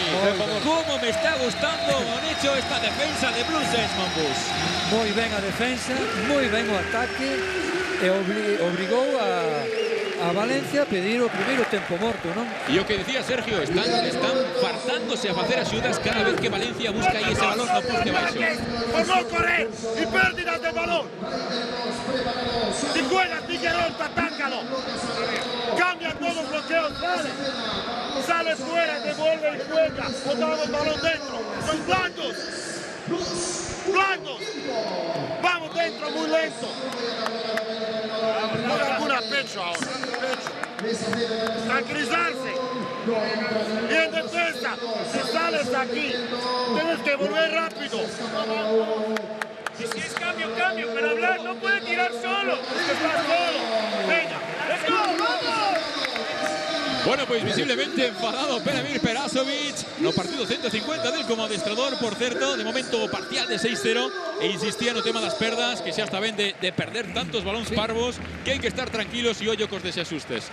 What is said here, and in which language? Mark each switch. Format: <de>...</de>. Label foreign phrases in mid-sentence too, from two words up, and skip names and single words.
<es>Cómo me está gustando, con hecho, esta defensa de Blues Monbus.</es> <gl>Moi ben a defensa, moi ben o ataque. E obrigou a Valencia a pedir o primeiro tempo morto, non? E o que decía Sergio, están fartándose a facer axudas cada vez que Valencia busca aí ese balón no poste baixo.</gl> <es>Por non correr y pérdidas de balón. Si juegas Tiguerón, atácalo. Cambia todos los bloqueos, sale fuera, devuelve y juega. Botamos el balón dentro. Son blandos. Blandos. Vamos dentro muy lento. Con alguna pecho ahora. Pecho. Tranquilizarse. Y en defensa, si sales aquí, tienes que volver rápido. Y si es cambio, cambio, pero hablar no puede tirar solo. Es que está solo. Venga,</es> <en>let's go,</en> <es>vamos.</es> <gl>Bueno, pois visiblemente enfadado Peramir Perasovic no partido 150 del como adestrador, por certo, de momento parcial de 6-0 e insistía no tema das perdas, que xa está ben de perder tantos balóns parvos, que hai que estar tranquilos e ollo cos desaxustes.</gl>